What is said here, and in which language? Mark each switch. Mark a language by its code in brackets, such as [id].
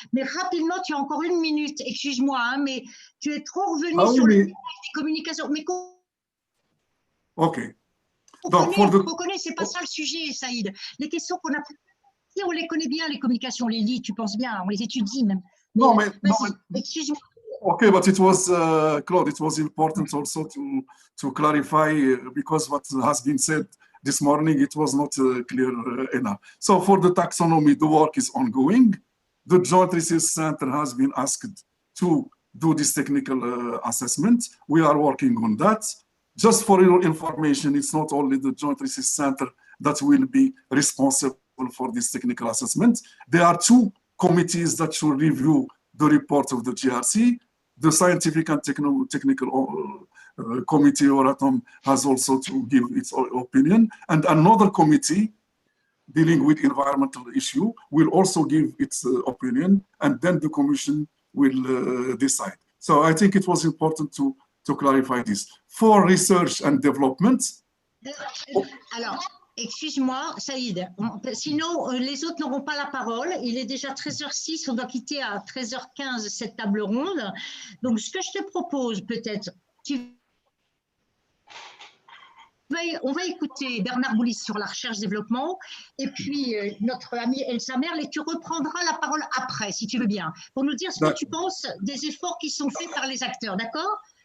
[fr] Mais rapidement, tu as encore 1 minute, excuse-moi, hein, mais tu es trop revenu sur les communications. Mais OK. On connaît, c'est pas ça le sujet, Saïd. Les questions qu'on a, si on les connaît bien, les communications, on les lit, tu penses bien, on les étudie même. Non, mais excuse-moi. [en] Okay, but it was, Claude, it was important also to clarify because what has been said this morning, it was not clear enough. So for the taxonomy, the work is ongoing. The Joint Research Center has been asked to do this technical assessment. We are working on that. Just for your information, it's not only the Joint Research Center that will be responsible for this technical assessment. There are 2 committees that should review the report of the GRC. The Scientific and Technical Committee, Euratom, has also to give its opinion. And another committee dealing with environmental issue will also give its opinion, and then the Commission will decide. So I think it was important to clarify this. For research and development. [fr] Alors, excuse-moi, Saïd, sinon les autres n'auront pas la parole. Il est déjà 13h06, on doit quitter à 13h15 cette table ronde. Donc, ce que je te propose, peut-être, on va écouter Bernard Boulis sur la recherche-développement, et puis notre amie Elsa Merle, et tu reprendras la parole après, si tu veux bien, pour nous dire ce que tu penses des efforts qui sont faits par les acteurs, d'accord?